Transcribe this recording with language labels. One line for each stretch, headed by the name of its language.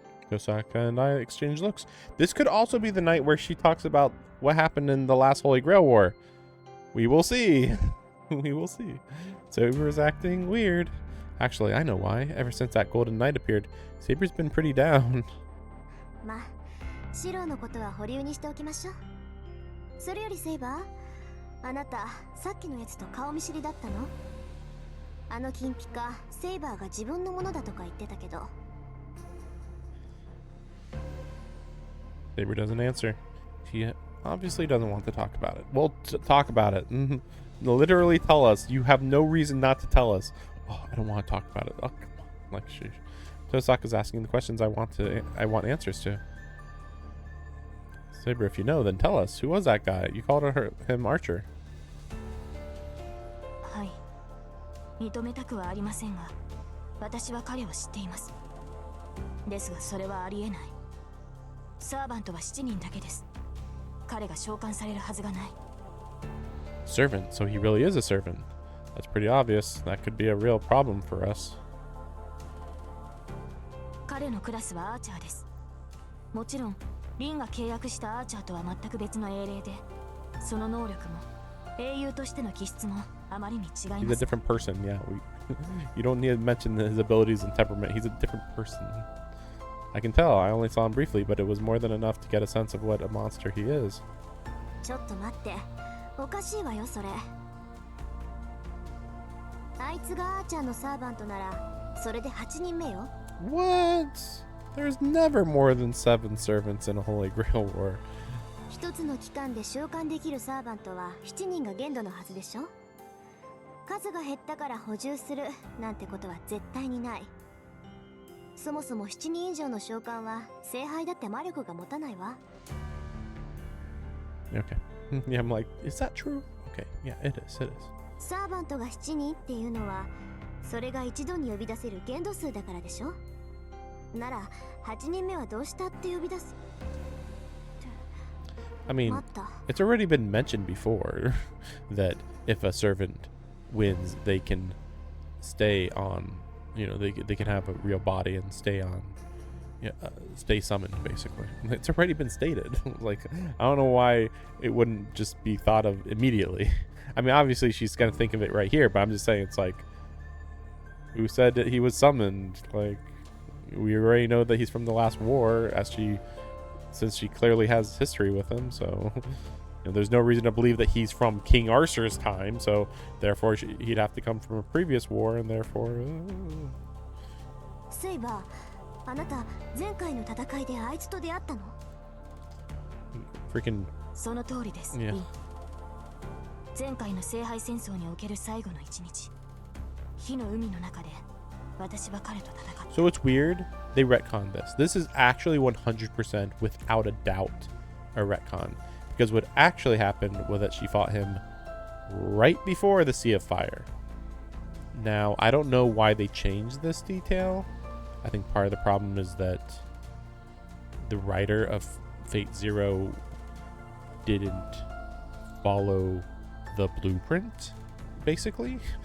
English: Tosaka and I exchange looks. This could also be the night where she talks about what happened in the last Holy Grail War. We will see. We will see. Saber is acting weird. Actually, I know why. Ever since that Golden Knight appeared, Saber's been pretty down.
Japanese: まあ、シロのことは保留にしておきましょう。それよりセイバー、あなたさっきのやつと顔見知りだったの？あの金ピカセイバーが自分のものだとか言ってたけど。
English: Saber doesn't answer. She obviously doesn't want to talk about it. Well, talk about it. Literally tell us. You have no reason not to tell us. Oh, I don't want to talk about it. Oh, come on. Like, sheesh. Tosaka's asking the questions I want answers to. Saber, if you know, then tell us. Who was that guy? You called him Archer.
Japanese: はい、認めたくはありませんが、私は彼を知っています。ですがそれはありえない。サーバントは7人だけです。彼が召喚されるはずがない。
English: Servant, so he really is a servant. That's pretty obvious. That could be a real problem for us.
Japanese: 彼のクラスはアーチャーです。もちろん、リンが契約したアーチャーとは全く別の英霊で、その能力も英雄としての気質もあまりに違い
English: He's
Japanese: ま
English: a
Japanese: す。
English: different person, yeah. You don't need to mention his abilities and temperament. He's a different person. I can tell. I only saw him briefly, but it was more than enough to get a sense of what a monster he is.
Japanese: ちょっと待って、おかしいわよそれ。あいつがアーチャーのサーバントならそれで8人目よ。
English: What? There's never more than 7 servants in a Holy Grail War.
Japanese: 一つの期間で召喚できるサーバントは7人が限度のはずでしょ。数が減ったから補充するなんてことは絶対にない。そもそも7人以上の召喚は聖杯だって魔力が持たないわ。
English: Okay. Yeah, I'm like, is that true? Okay. Yeah, it is. It is.
Japanese: サーバントが7人っていうのはそれが一度に呼び出せる限度数だからでしょ。なら8人目はどうしたって呼び出す。
English: I mean,
Japanese: 待った。
English: it's already been mentioned before that if a servant wins, they can stay on, you know, they can have a real body and stay on, yeah, stay summoned, basically. It's already been stated. Like, I don't know why it wouldn't just be thought of immediately. I mean, obviously she's going to think of it right here, but I'm just saying it's like, who said that he was summoned? Like, we already know that he's from the last war, since she clearly has history with him, so you know, there's no reason to believe that he's from King Arthur's time, so therefore he'd have to come from a previous war, and therefore...
Japanese: セイバー、あなた前回の戦いであいつと出会ったの？
English: freaking...
Japanese: その通りです。
English: Yeah.
Japanese: リン。前回の聖杯戦争における最後の一日、火の海の中で私は彼と戦った。
English: So it's weird, they retconned this. This is actually 100% without a doubt a retcon. Because what actually happened was that she fought him right before the Sea of Fire. Now, I don't know why they changed this detail. I think part of the problem is that the writer of Fate Zero didn't follow the blueprint, basically.